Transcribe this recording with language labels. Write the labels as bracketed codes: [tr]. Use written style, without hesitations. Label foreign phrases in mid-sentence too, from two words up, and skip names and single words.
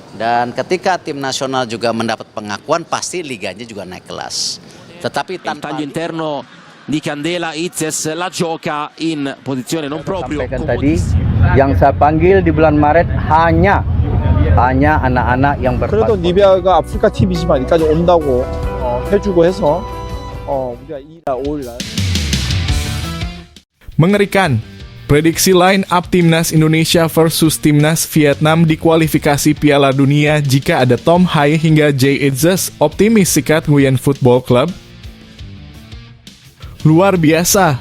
[id] Dan ketika tim nasional juga mendapat pengakuan, pasti liganya juga naik kelas. Tetapi [it] Il [id] tanpa [it] taglio interno di Candela, Itzes la gioca in posizione non proprio [id] Sampaikan tadi, [it] comodissima. [id] yang saya panggil di bulan Maret hanya anak-anak yang [ko] 그래도 [id] berpaspor. [ko] 리비아가 아프리카 팀이지만 여기까지 온다고 해주고 해서 우리가 2일, 5일 날 [id] Mengerikan. Prediksi [en] line up [id] Timnas Indonesia versus Timnas Vietnam di kualifikasi Piala Dunia jika ada Tom Haye hingga Jay Itzes, optimis sikat Nguyen Football Club. Luar biasa.